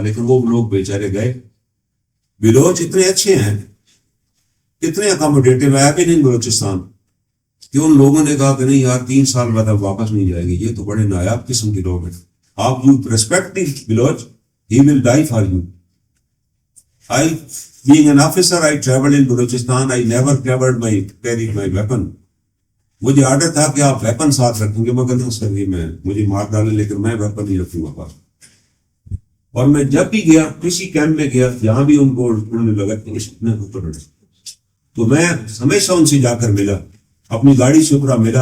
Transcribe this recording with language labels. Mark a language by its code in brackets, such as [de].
[ur] لیکن وہ لوگ بیچارے گئے. بلوچ اتنے اچھے ہیں، اتنے اکاموڈیٹو ہے کہ نہیں بلوچستان، کہ ان لوگوں نے کہا کہ نہیں یار 3 سال بعد اب واپس نہیں جائے گی. یہ تو بڑے نایاب قسم کے لوگ ہیں. آپ [en] You respect the Baloch, he will die for you. I, being an officer, I traveled in Balochistan. I never carried my weapon. [ur] مجھے آرڈر تھا کہ آپ ویپن ساتھ رکھیں گے، مگر نہیں سر یہ میں مجھے مار ڈالیں، لیکن میں ویپن نہیں رکھوں گا پاس. اور میں جب بھی گیا کسی کیمپ میں گیا جہاں بھی ان کو انہوں نے لگا کہ اتنے تو میں ہمیشہ ان سے جا کر ملا، اپنی گاڑی سے اترا، ملا.